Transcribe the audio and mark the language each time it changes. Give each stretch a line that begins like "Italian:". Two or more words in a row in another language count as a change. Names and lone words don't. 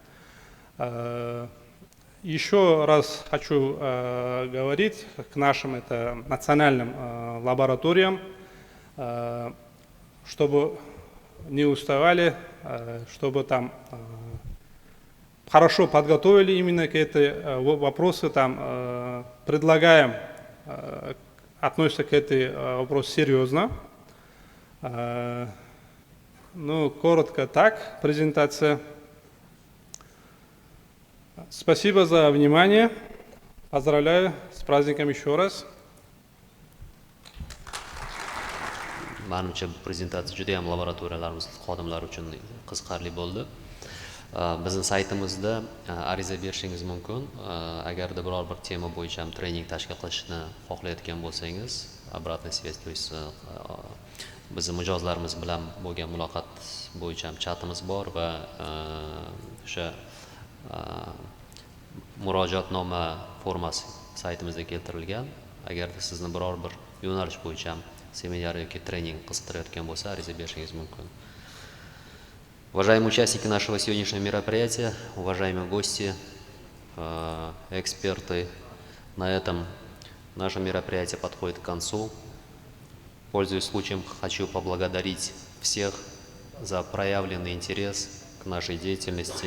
Russian: Еще раз хочу говорить к нашим национальным лабораториям, чтобы не уставали, чтобы там хорошо подготовили именно к этой вопросы, там предлагаем, относятся к этой вопросу серьезно. Ну, коротко так, презентация. Спасибо за внимание. Поздравляю с праздником еще раз.
Uzbek: Manimcha prezentatsiya juda ham laboratoriyalarimiz xodimlari uchun qiziqarli bo'ldi. Bizning saytimizda ariza berishingiz mumkin. Agarda biror bir tema bo'yicha ham trening tashkil qilishni xohlayotgan bo'lsangiz,
Russian: обратная связь, то есть
Uzbek: bizning mijozlarimiz bilan bo'lgan muloqot bo'yicha ham chatimiz bor va o'sha murojaatnoma formasi saytimizda keltirilgan. Agarda sizni biror bir yo'nalish bo'yicha ham семинар yoki trening qiziqtirayotgan bo'lsa, ariza berishingiz mumkin.
Russian: Уважаемые участники нашего сегодняшнего мероприятия, уважаемые гости, эксперты, на этом наше мероприятие подходит к концу. Пользуясь случаем, хочу поблагодарить всех за проявленный интерес к нашей деятельности.